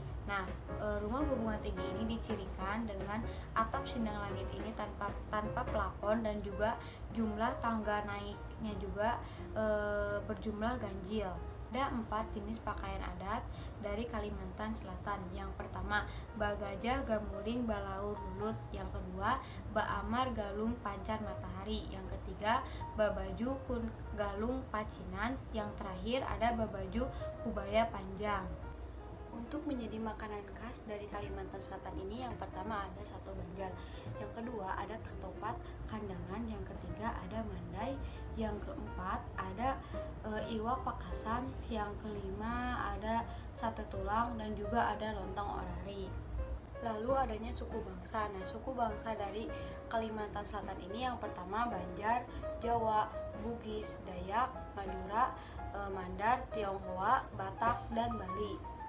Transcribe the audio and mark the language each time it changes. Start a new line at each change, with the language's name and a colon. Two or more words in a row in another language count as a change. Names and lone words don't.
Indonesian: Nah, rumah bubungan tinggi ini dicirikan dengan atap sindang langit ini tanpa plafon dan juga jumlah tangga naiknya juga berjumlah ganjil. Ada 4 jenis pakaian adat dari Kalimantan Selatan. Yang pertama, Bagajah Gamuling Balaur Lulut. Yang kedua, Baamar Galung Pancar Matahari. Yang ketiga, Babaju Kun Galung Pacinan. Yang terakhir ada Babaju Kubaya Panjang. Untuk menjadi makanan khas dari Kalimantan Selatan ini, yang pertama ada soto Banjar, yang kedua ada ketupat kandangan, yang ketiga ada mandai, yang keempat ada iwak pakasan, yang kelima ada sate tulang, dan juga ada lontong orari. Lalu adanya suku bangsa. Nah, suku bangsa dari Kalimantan Selatan ini yang pertama Banjar, Jawa, Bugis, Dayak, Madura, Mandar, Tionghoa, Batak, dan Bali.